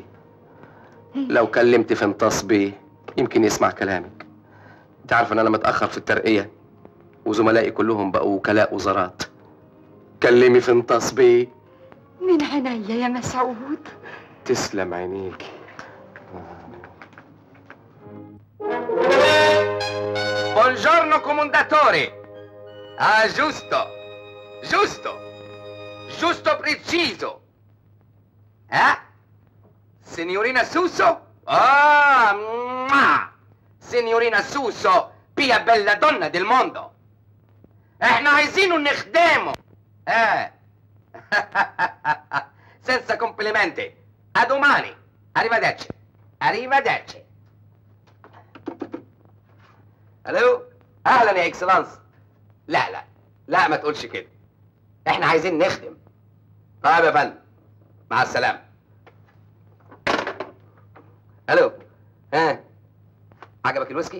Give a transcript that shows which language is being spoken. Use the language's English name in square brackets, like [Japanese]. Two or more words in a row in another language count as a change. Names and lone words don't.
[Arabic] لو كلمت فنطاس بيه يمكن يسمع كلامك. أنت عارف إن أنا متأخر في الترقية وزملائي كلهم بقوا وكلاء وزارات. كلمي فنطاس بيه. من عينيا يا مسعود. تسلم عينيك. [Italian] Buongiorno commendatore. Ah, giusto preciso. Signorina Suso? Ah, signorina Suso, pia bella donna del mondo. [Arabic] احنا عايزينه نخدمه. [Italian] Senza complimenti. A domani. Arrivederci. [Arabic] الو، اهلا يا اكسلانس. لا ما تقولش كده. احنا عايزين نخدم. طيب يا فندم، مع السلامة. الو، عجبك الويسكي؟